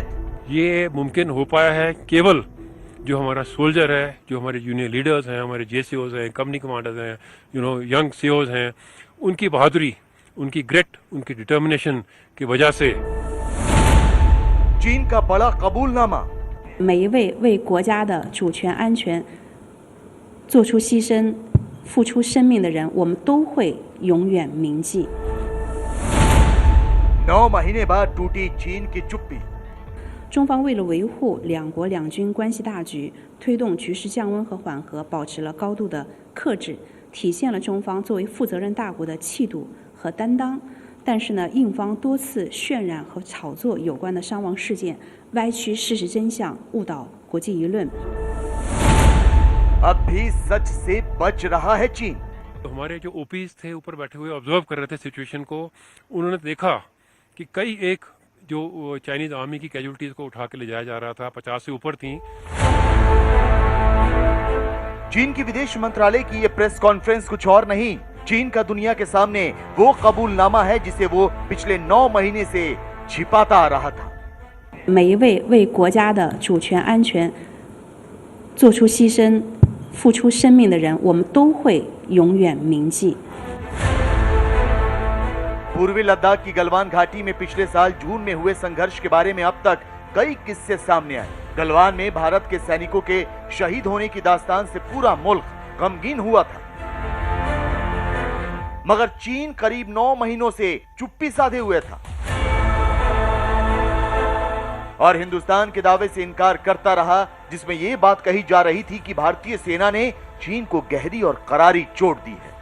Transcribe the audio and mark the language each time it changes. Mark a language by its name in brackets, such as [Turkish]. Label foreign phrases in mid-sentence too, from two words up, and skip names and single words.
[Hindi] ये मुमकिन हो पाया है केवल जो हमारा सोल्जर है, जो हमारे [English] junior leaders [Hindi] हैं, हमारे जेसीओज हैं, [English] company commanders [Hindi] हैं, [English] young COs [Hindi] हैं, उनकी बहादुरी, उनकी ग्रिट, उनकी डिटर्मिनेशन की वजह से। चीन का बड़ा कबूलनामा। [Chinese] 每一位为国家的主权安全做出牺牲、付出生命的人，我们都会永远铭记。 [Hindi] 9 महीने बाद टूटी चीन की चुप्पी। [Chinese] 中方为了维护两国两军关系大局，推动局势降温和缓和，保持了高度的克制，体现了中方作为负责任大国的气度和担当。但是呢，印方多次渲染和炒作有关的伤亡事件，歪曲事实真相，误导国际舆论。 [Hindi] अब भी सच से बच रहा है चीन। तो हमारे जो ओपीज थे ऊपर बैठे हुए ऑब्जर्व कर रहे थे सिचुएशन को, उन्होंने देखा कि कई एक जो [English] Chinese Army [Hindi] की कैजुअलिटीज को उठा के ले जाया जा रहा था, 50 से ऊपर थी। चीन की विदेश मंत्रालय की ये [English] press conference [Hindi] कुछ और नहीं, चीन का दुनिया के सामने वो कबूलनामा है जिसे वो पिछले 9 महीने से छिपाता आ रहा था। [Chinese] 每一位为国家的主权安全做出牺牲、付出生命的人，我们都会永远铭记。 [Hindi] पूर्वी लद्दाख की गलवान घाटी में पिछले साल जून में हुए संघर्ष के बारे में अब तक कई किस्से सामने आए। गलवान में भारत के सैनिकों के शहीद होने की दास्तान से पूरा मुल्क गमगीन हुआ था, मगर चीन करीब 9 महीनों से चुप्पी साधे हुए था और हिंदुस्तान के दावे से इनकार करता रहा, जिसमें यह बात कही जा रही थी कि भारतीय सेना ने चीन को गहरी और करारी चोट दी है।